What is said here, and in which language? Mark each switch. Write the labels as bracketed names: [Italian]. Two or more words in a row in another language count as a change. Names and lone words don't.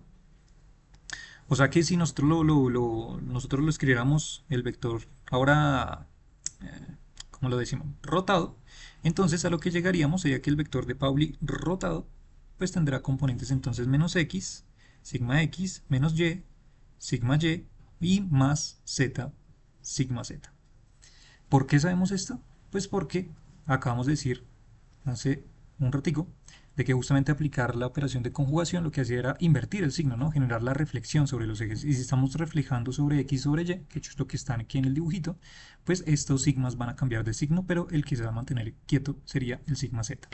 [Spanish] O sea que si nosotros nosotros lo escribiéramos el vector ahora, ¿cómo lo decimos? Rotado, entonces a lo que llegaríamos sería que el vector de Pauli rotado pues tendrá componentes entonces menos x menos y, sigma y más z, sigma z. ¿Por qué sabemos esto? Pues porque acabamos de decir hace un ratico de que justamente aplicar la operación de conjugación lo que hacía era invertir el signo, ¿no? Generar la reflexión sobre los ejes. Y si estamos reflejando sobre x sobre y, que es lo que está aquí en el dibujito, pues estos sigmas van a cambiar de signo, pero el que se va a mantener quieto sería el sigma z.